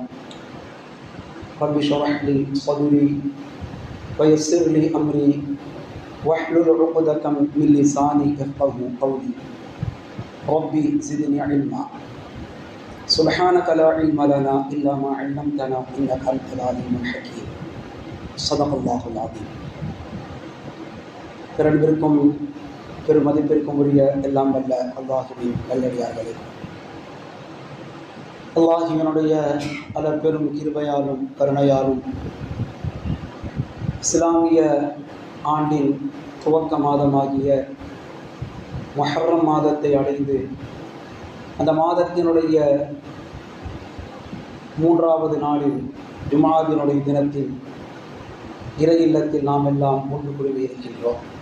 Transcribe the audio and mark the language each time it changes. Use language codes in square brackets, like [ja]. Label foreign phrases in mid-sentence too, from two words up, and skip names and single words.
[ar] رب اشرح لي صدري ويسر لي أمري واحلل عقدة من لساني يفقهوا قولي ربي زدني علما سبحانك لا علم لنا إلا ما علمتنا إنك أنت العليم الحكيم. صدق الله العظيم. [ta] பெரும்பிற்கும் பெருமதிப்பிற்கும் உரிய எல்லாம் வல்ல அல்லாஹுவின் நல்லடியார்களே, அல்லாஹுவினுடைய பெரும் கிருபையாலும் கருணையாலும் இஸ்லாமிய ஆண்டின் துவக்க மாதமாகிய முஹர்ரம் மாதத்தை அடைந்து அந்த மாதத்தினுடைய 3வது நாளில் ஜுமாவினுடைய தினத்தில் இறை இல்லத்தில் நாம் எல்லாம் ஒன்று கூடி இருக்கின்றோம்.